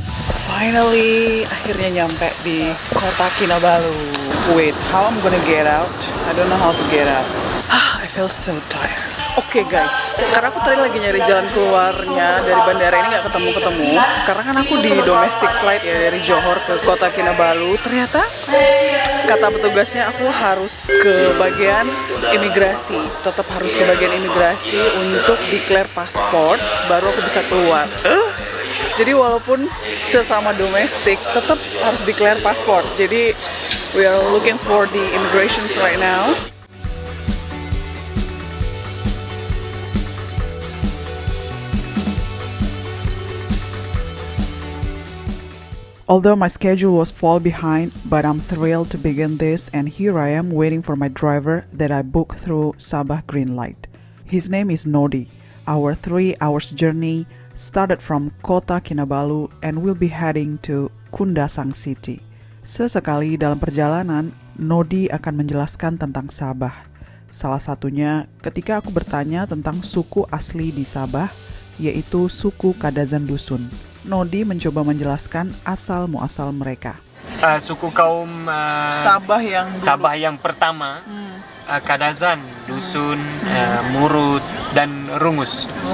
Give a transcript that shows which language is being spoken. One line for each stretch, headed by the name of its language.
Indonesian: Finally, akhirnya nyampe di kota Kinabalu.
English: Wait, how I'm gonna get out? I don't know how to get out. I feel so tired.
Indonesian: Oke guys, karena aku tadi lagi nyari jalan keluarnya dari bandara ini nggak ketemu-ketemu. Karena kan aku di domestic flight ya dari Johor ke kota Kinabalu. Ternyata kata petugasnya aku harus ke bagian imigrasi. Tetap harus ke bagian imigrasi untuk declare paspor, baru aku bisa keluar. Jadi walaupun sesama domestik, tetap harus declare paspor.
English: Jadi we are looking for the immigrations right now. Although my schedule was fall behind, but I'm thrilled to begin this, and here I am waiting for my driver that I booked through Sabah Green Light. His name is Nodi. Our 3 hours journey started from Kota Kinabalu and we'll be heading to Kundasang City.
Indonesian: Sesekali dalam perjalanan, Nodi akan menjelaskan tentang Sabah. Salah satunya ketika aku bertanya tentang suku asli di Sabah, yaitu suku Kadazan Dusun. Nodi mencoba menjelaskan asal-muasal mereka.
Malay: Suku kaum Sabah yang pertama, Kadazan, Dusun, Murut, dan Rungus.